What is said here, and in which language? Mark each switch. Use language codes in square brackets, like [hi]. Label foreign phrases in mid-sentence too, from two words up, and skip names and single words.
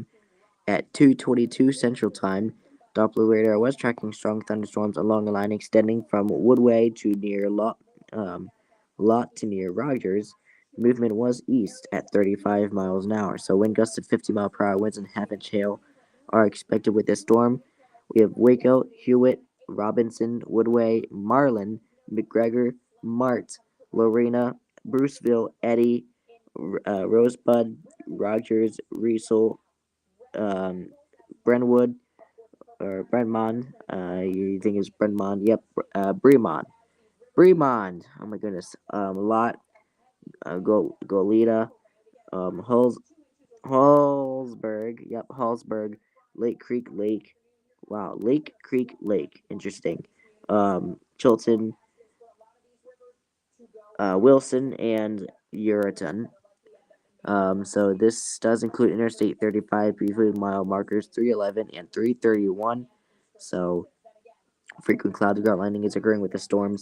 [en] At 2:22 Central Time, Doppler radar was tracking strong thunderstorms along a line extending from Woodway to near Lot to near Rogers. Movement was east at 35 miles an hour, so wind gusts of 50-mile-per-hour winds and half-inch hail are expected with this storm. We have Waco, Hewitt, Robinson, Woodway, Marlin, McGregor, Mart, Lorena, Bruceville, Eddy, Rosebud, Rogers, Riesel, Brentwood, or Brentmond. You think it's Brentmond? Yep. Bremond. Bremond. Oh my goodness. Lot. Goleta. Hallsburg. Yep. Hallsburg. Lake Creek Lake. Wow. Lake Creek Lake. Interesting. Chilton. Wilson and Uriton. So this does include Interstate 35, briefly mile markers 311 and 331. So frequent cloudy ground landing is occurring with the storm.